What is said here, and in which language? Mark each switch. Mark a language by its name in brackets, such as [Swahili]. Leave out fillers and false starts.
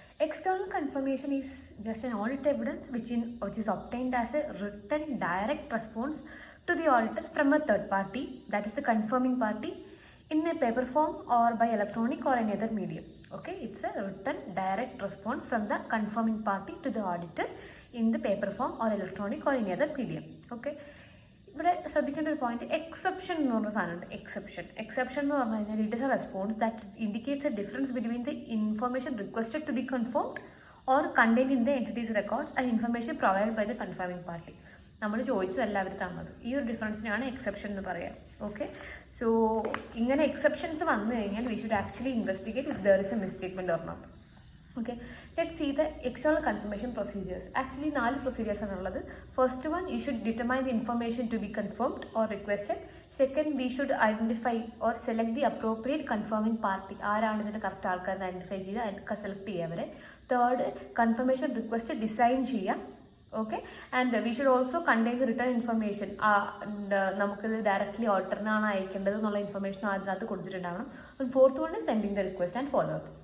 [English] External confirmation is just an audit evidence which is obtained as a written direct response to the auditor from a third party, that is the confirming party, in a paper form or by electronic or any other medium. Okay, it's a written direct response from the confirming party to the auditor in the paper form or electronic or any other medium. Okay. [Malayalam] ഇവിടെ ശ്രദ്ധിക്കേണ്ട ഒരു point exception എന്ന് പറഞ്ഞ സാധനമുണ്ട്. Exception എന്ന് പറഞ്ഞു കഴിഞ്ഞാൽ [English] It is a response that indicates a difference between the information requested to be confirmed or contained in the entity's records and information provide by the confirming party. [Malayalam] നമ്മൾ ചോദിച്ചതല്ല അവർ തന്നത്. ഈ ഒരു ഡിഫറൻസിനാണ് എക്സെപ്ഷൻ എന്ന് പറയാം. [English] okay, so [Malayalam] ഇങ്ങനെ exceptions വന്നു കഴിഞ്ഞാൽ [English] We should actually investigate if there is a misstatement or not. Okay, let's see the external confirmation procedures. Actually, 4 procedures are [Malayalam] ulladu. [English] First one, you should determine the information to be confirmed or requested. Second, we should identify or select the appropriate confirming party. [Malayalam] ആരാണ് ഇതിൻ്റെ correct ആൾക്കാരെ identify ചെയ്യുക, select ചെയ്യുക അവരെ. Third, confirmation request design ചെയ്യാം. Okay, [English] And we should also contain the return information. [Malayalam] നമുക്കിത് directly ഓൾട്ടറിനാണ് അയക്കേണ്ടത് എന്നുള്ള information അതിനകത്ത് കൊടുത്തിട്ടുണ്ടാവണം. [English] Fourth one is sending the request and follow up.